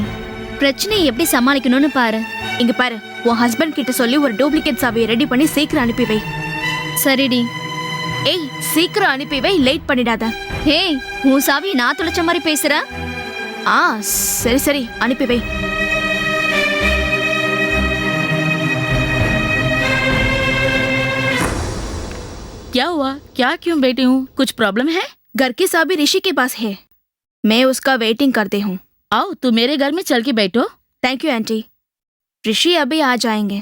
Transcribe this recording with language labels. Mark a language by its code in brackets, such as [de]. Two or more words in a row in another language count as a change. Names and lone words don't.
[ta] பிரச்சனையை எப்படி சமாளிக்கணும்னு பாரு. இங்க பாரு, உன் ஹஸ்பண்ட் கிட்ட சொல்லி ஒரு டூப்ளிகேட் சாவியை ரெடி பண்ணி சீக்கிரம் அனுப்பி வை. சரிடி. ஏய், சீக்கிரம் அனுப்பி வை, லேட் பண்ணிடாத. ஏய், உன் சாவி நான் துளைச்ச மாதிரி பேசுற. சரி சரி, அனுப்பி வை. [hi] क्या हुआ? क्या क्यों बैठी हूँ? कुछ प्रॉब्लम है? घर की चाबी ऋषि के पास है, मैं उसका वेटिंग करती हूँ. आओ, तू मेरे घर में चल के बैठो. [en] thank you [hi] आंटी. ऋषि अभी आ जाएंगे.